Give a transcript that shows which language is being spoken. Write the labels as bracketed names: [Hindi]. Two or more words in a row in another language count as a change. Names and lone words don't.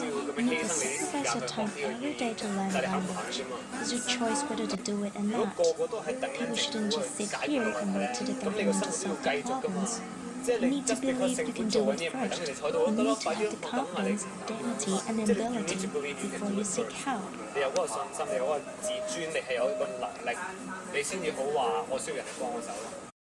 [English] You need to sacrifice your time every day to learn language. It's your choice whether to do it or not. People shouldn't just sit here and wait till the government to solve their problems. You need to believe you can do it first. You need to have the confidence, dignity, and ability before you seek help. [Cantonese] 你有嗰個信心，你有嗰個自尊，你係有一個能力，你先至好話我需要人哋幫我手咯。